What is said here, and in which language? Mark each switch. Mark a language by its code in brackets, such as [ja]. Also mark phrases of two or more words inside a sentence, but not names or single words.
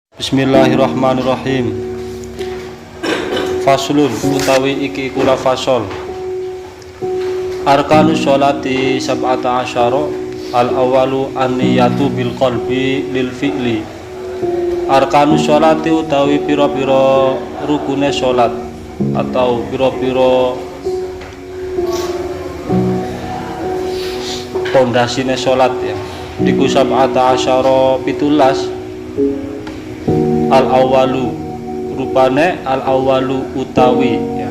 [jv] Bismillahirrahmanirrahim. Faslun utawi iki kula fasol. [ar] أركان الصلاة سبعة عشر. الأول النية بالقلب للفعل. أركان الصلاة [jv] utawi pira-pira rukune sholat atau pira-pira pondasine sholat ya. [ar] Iku سبعة عشر 17. الأول rupane الأول [jv] utawi ya.